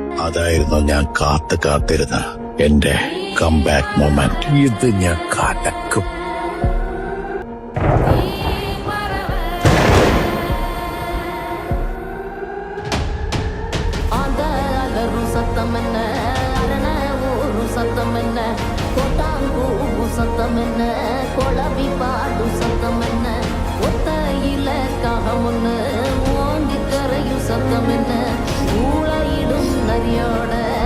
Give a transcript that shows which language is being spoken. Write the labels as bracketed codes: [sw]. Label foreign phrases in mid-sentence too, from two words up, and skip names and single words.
[ml] അതായിരുന്നു ഞാൻ കാത്തിരുന്ന എന്റെ [en] comeback moment. [ml] ഇത് ഞാൻ കടക്കും. [ta] சத்தமென்ன கொளவி பாடு சத்தமென்ன ஒத்தையில காகமுன்னு ஓங்கி கரையும் சத்தமென்ன ஊழையிடும் நரியோட